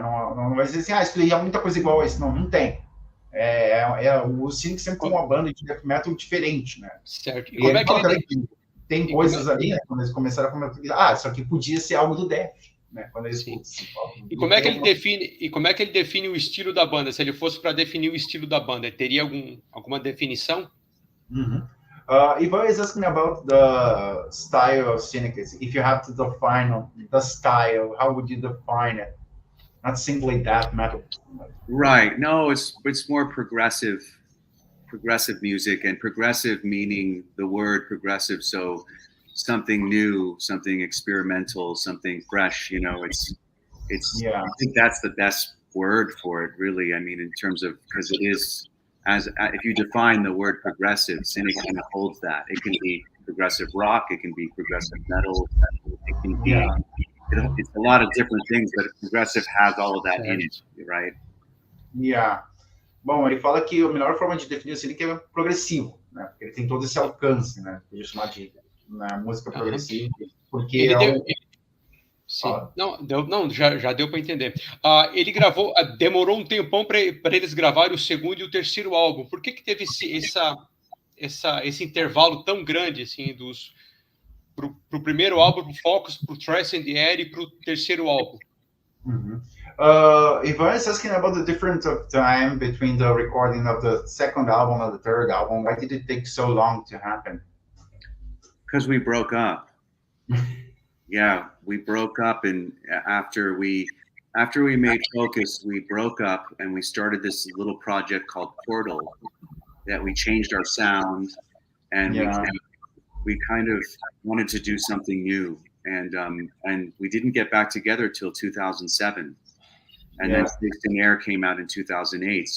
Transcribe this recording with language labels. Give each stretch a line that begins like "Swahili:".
Portuguese: Não vai dizer assim, escutei muita coisa igual a esse. Não tem. O Cynic sempre foi uma banda de death metal diferente, né? Certo. E como é que tem coisas ali, né? Quando eles começaram a comentar, isso aqui podia ser algo do death, né? Quando eles E como é que ele define o estilo da banda? Se ele fosse para definir o estilo da banda, teria alguma definição?
English: Ivan is asking about the style of Cynic. If you have to define the style, how would you define it? Not simply death metal. Right. No, it's more progressive music, and progressive meaning the word progressive. So something new, something experimental, something fresh. You know, it's. I think that's the best word for it, really. I mean, in terms of, because it is, if you define the word progressive, Cynic kind of holds that. It can be progressive rock, it can be progressive metal, it can be. It's a lot of different things, but progressive has all of that in it, right?
Portuguese: Bom, ele fala que a melhor forma de definir o Cynic é progressivo, né? Porque ele tem todo esse alcance, né? Podia chamar de música progressiva, porque já deu para entender. Ele gravou, demorou um tempão para eles gravarem o segundo e o terceiro álbum. Por que teve esse intervalo tão grande, assim, pro primeiro álbum, pro Focus, pro Trace and the Air e pro terceiro álbum?
English: Ivan is asking about the difference of time between the recording of the second album and the third album. Why did it take so long to happen? Because we broke up. Yeah, we broke up, and after we made Focus, we broke up and we started this little project called Portal that we changed our sound, and we kind of wanted to do something new, and we didn't get back together till 2007, and then Trace and Air came out in 2008.